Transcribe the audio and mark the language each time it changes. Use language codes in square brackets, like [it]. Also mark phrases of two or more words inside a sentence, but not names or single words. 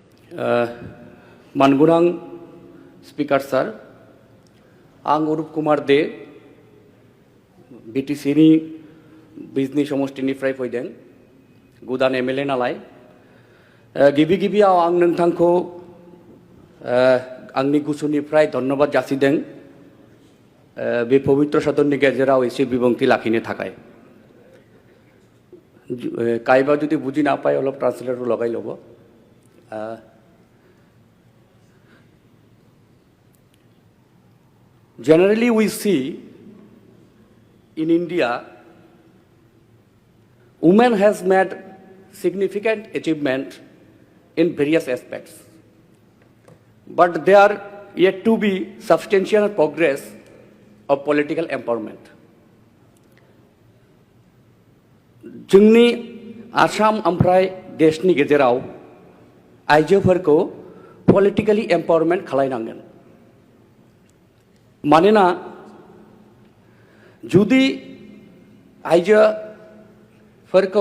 [brx] मानगुनां [en] speaker sir [brx] आं अरूप कुमार दे बीटीसीनि बिजनी समष्टिनिफ्राय फैदों गोदान एमएलए नालाय गिबि गिबियाव आं नोंथांखौ आंनि गोसोनिफ्राय धन्यबाद जासिदों बे पवित्र सदननि गेजेराव एसे बिबुंथि लाखिनो थाखाय [as] কায়বা যদি বুজি না পায় অলপ ট্ৰান্সলেটৰ লগাই লব [en] generally we see in India women has made significant achievement in various aspects, but there are yet to be substantial progress of political empowerment. [brx] जोंनि आसाम ओमफ्राय देशनि गेजेराव आइजोफोरखौ [en] politically empowerment [brx] खालायनांगोन मानोना जुदि आइजोफोरखौ